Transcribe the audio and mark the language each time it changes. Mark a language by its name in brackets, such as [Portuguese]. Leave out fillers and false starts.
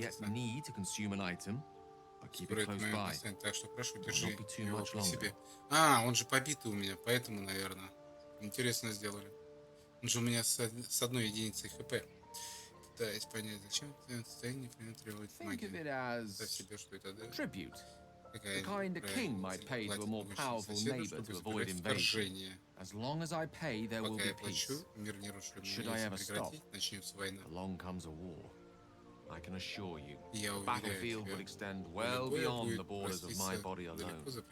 [English] yet need to consume an item, but [Russian] скоро это момент настанет. Так что прошу, держи его при себе. А, он же побитый у меня, поэтому, наверное. Интересно сделали. Он же у меня с одной единицей хп. Пытаюсь понять, зачем в твоем состоянии требует магию. Представь себе, что это, да? [English] The kind a king might pay to a more powerful neighbor to avoid invasion. As long as I pay, there will be peace. Should I ever stop, along comes a war. I can assure you, the battlefield will extend well beyond the borders of my body alone.